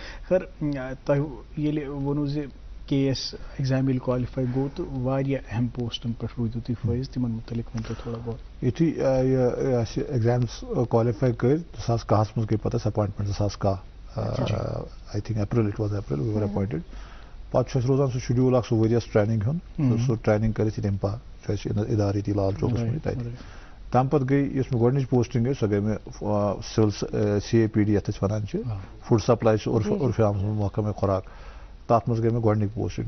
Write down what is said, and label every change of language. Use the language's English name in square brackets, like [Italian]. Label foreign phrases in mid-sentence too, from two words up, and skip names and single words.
[Kashmiri] خٲر تۄہہِ ییٚلہِ ووٚنوُ زِ KS ایگزام ییٚلہِ کالِفاے گوٚو تہٕ واریاہ اہم پوسٹن پٮ۪ٹھ روٗدِو تُہۍ فٲیض, تِمن متعلق ؤنۍتو تھوڑا بہت. یُتھُے اَسہِ ایگزامٕز کالِفاے کٔرۍ 2010 منٛز گٔے پتہٕ اَسہِ اپوینٹمنٹ 2010 [English] I think April, it was April we were appointed. [Kashmiri] پتہٕ چھُ اَسہِ روزان سُہ شیڈیوٗل اکھ سُہ ؤرِیَس ٹریننگ ہُنٛد, سُہ ٹریننگ کٔرِتھ تَمہِ پتہٕ چھُ اَسہِ اِدارٕ ییٚتی لال چوکس منٛز تَتہِ. تَمہِ پتہٕ گٔے یۄس مےٚ گۄڈنِچ پوسٹنگ گٔے سۄ گٔے مےٚ سِول CAPD یَتھ أسۍ وَنان چھِ, [English] food supply [Kashmiri] چھُ عرفہِ عامس منٛز محکمہ خوراک, تَتھ منٛز گٔے مےٚ گۄڈنِچ پوسٹنگ.